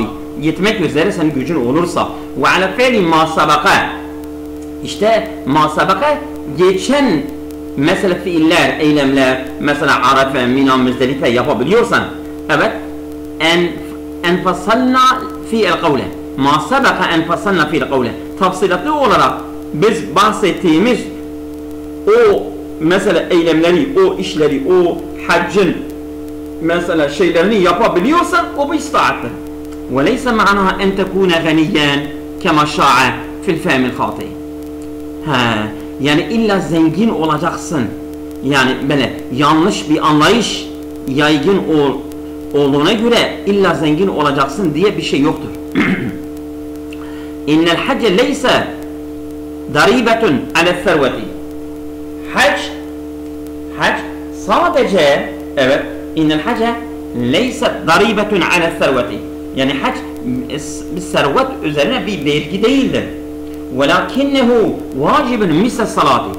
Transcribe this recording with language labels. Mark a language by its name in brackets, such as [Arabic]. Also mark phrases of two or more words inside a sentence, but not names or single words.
[Turkish] gitmek üzere senin gücün olursa ve [Arabic] على فعل ما سبق [Turkish] işte [Arabic] ما سبق [Turkish] geçen mesela fiiller, eylemler mesela Arafa, Mina, Müzdelife yapabiliyorsan evet [Arabic] فصلنا في القول ما سبق فصلنا في القول [Turkish] tafsilatlı olarak biz bahsettiğimiz o mesela eylemleri, o işleri, o haccın mesela şeylerini yapabiliyorsan o bir istitaattir. [Arabic] وَلَيْسَ مَعَنَهَا اَنْ تَكُونَ غَنِيًّا كَمَا شَاعَ فِي الْفَهْمِ الْخَاطِئِ. [Turkish] Yani illa zengin olacaksın. Yani böyle yanlış bir anlayış yaygın olduğuna göre illa zengin olacaksın diye bir şey yoktur. [Arabic] اِنَّ الْحَجَّ لَيْسَ ضريبة على الثروة. [Turkish] Hac sadece evet [Arabic] إن الحج ليس ضريبة على الثروة. [Turkish] Yani hac bir servet üzerine bir vergi değildir. [Arabic] ولكنه واجب مثل الصلاة.